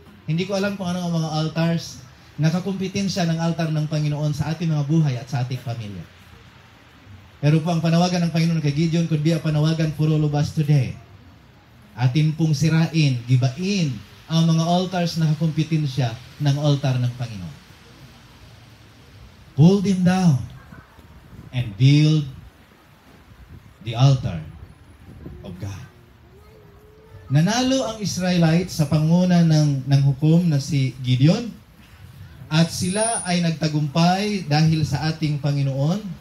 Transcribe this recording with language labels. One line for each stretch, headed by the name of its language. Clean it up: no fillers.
Filipino: Hindi ko alam kung ano ang mga altars. Nakakumpetensya ng altar ng Panginoon sa ating mga buhay at sa ating pamilya. Pero po ang panawagan ng Panginoon kay Gideon
English: could be a
Filipino: panawagan
English: for all of us today.
Filipino: Atin pong sirain, gibain ang mga altars na kakumpetensya ng altar ng Panginoon.
English: Pull them down and build the altar of God.
Filipino: Nanalo ang Israelites sa panguna ng hukom na si Gideon at sila ay nagtagumpay dahil sa ating Panginoon.